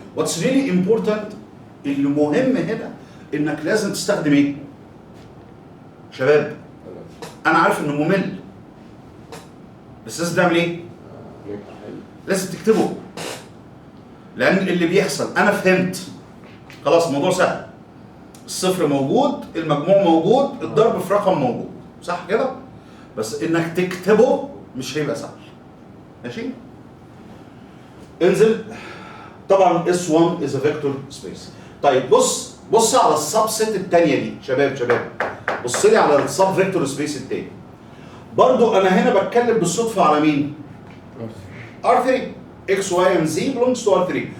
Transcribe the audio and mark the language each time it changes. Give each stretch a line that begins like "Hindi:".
Arabic: واتس ريلي امبورتنت، المهم هنا انك لازم تستخدم ايه؟ شباب انا عارف انه ممل بس لازم تعمل ايه؟ لازم تكتبه، لان اللي بيحصل انا فهمت خلاص الموضوع سهل، الصفر موجود، المجموع موجود، الضرب في رقم موجود، صح كده؟ بس انك تكتبه مش هيبقى سهل، ماشي؟ انزل. طبعا
English: S1 is a vector space.
Arabic: طيب بص على السبست الثانيه دي، شباب بص لي على السب فيكتور سبيس الثاني. برضو انا هنا بتكلم بالصدفه على مين؟ R3
English: X Y and Z belongs to R3.